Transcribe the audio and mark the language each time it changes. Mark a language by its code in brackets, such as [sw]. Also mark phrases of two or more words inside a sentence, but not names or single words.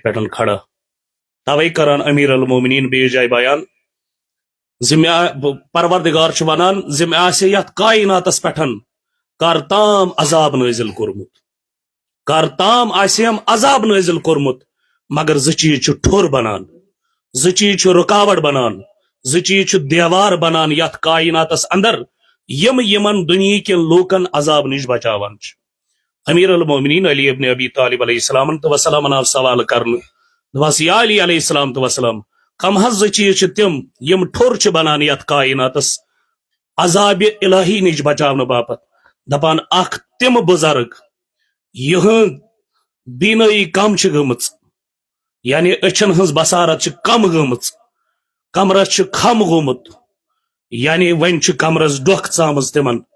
[ks] پٮ۪ٹھ کھڑا توے کران امیر المومنین بیٚیِس جایہِ بیان زِ پروردگار چھُ ونان زِ مےٚ آسہِ یتھ کائناتس پٮ۪ٹھ کر تام عذاب نٲزِل کوٚرمُت کر تام آسیم عذاب نٲزِل کوٚرمُت مگر زٕ چیٖز چھُ ٹھوٚر بنان زٕ چیٖز چھُ رُکاوٹ بنان زٕ چیٖز چھُ دیوار بنان یتھ کائناتس اندر یمن دُنہیٖکٮ۪ن لوٗکن عذاب نِش بچاوان چھِ امیر المومنین علی ابن ابی طالب [ar] علیہ السلام [ks] تہٕ وسلامن آو سوال کرنہٕ دپس [ar] یا علی علیہ السلام [ks] تہٕ وسلام کم حظ زٕ چیٖز چھِ تِم یم ٹھوٚر چھِ بنان یتھ کائناتس عذابِ الہی نِش بچاونہٕ باپتھ دپان اکھ تِم بُزرگ یِہنٛد بینٲیی کم چھِ گٔمٕژ یعنی أچھن ہٕنٛز بصارت چھِ کم گٔمٕژ کمرس چھُ کھم گوٚمُت یعنی وۄنۍ چھُ کمرس ڈۄکھ ژامٕژ تِمن